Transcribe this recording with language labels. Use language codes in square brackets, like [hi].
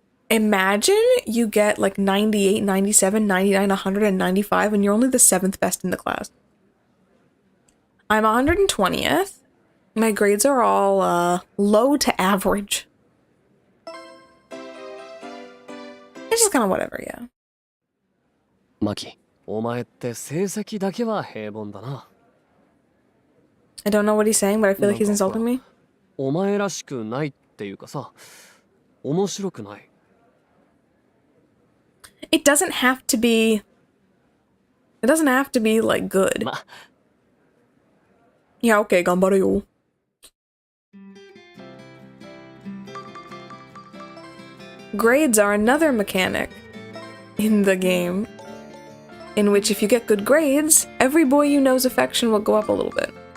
[en] Imagine you get like 98, 97, 99, 100, and 95 and you're only the 7th best in the class. I'm 120th. My grades are all low to average. It's just kind of whatever, yeah. [ja] Maki, お前って成績だけは平凡だな。 [en] I don't know what he's saying, but I feel like he's insulting me. [ja] お前らしくないっていうかさ、面白くない。 [en] It doesn't have to be like good. Yeah, okay, [ja] 頑張るよ. [en] Grades are another mechanic in the game, in which if you get good grades, every boy you know's affection will go up a little bit.